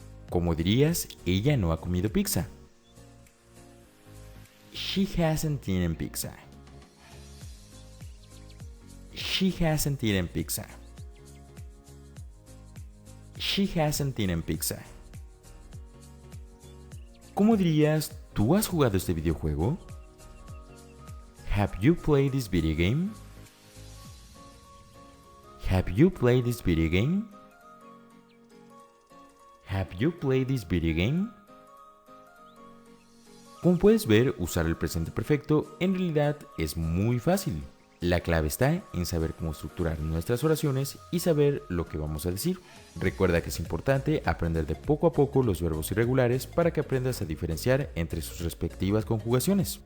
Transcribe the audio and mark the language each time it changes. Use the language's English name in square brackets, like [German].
[Spanish] ¿Cómo dirías, ella no ha comido pizza? [English] She hasn't eaten pizza. She hasn't eaten pizza. She hasn't eaten pizza. [Spanish] ¿Cómo dirías, tú has jugado este videojuego? [English] Have you played this video game? Have you played this video game? Have you played this video game? [Spanish] Como puedes ver, usar el presente perfecto en realidad es muy fácil. La clave está en saber cómo estructurar nuestras oraciones y saber lo que vamos a decir. Recuerda que es importante aprender de poco a poco los verbos irregulares para que aprendas a diferenciar entre sus respectivas conjugaciones.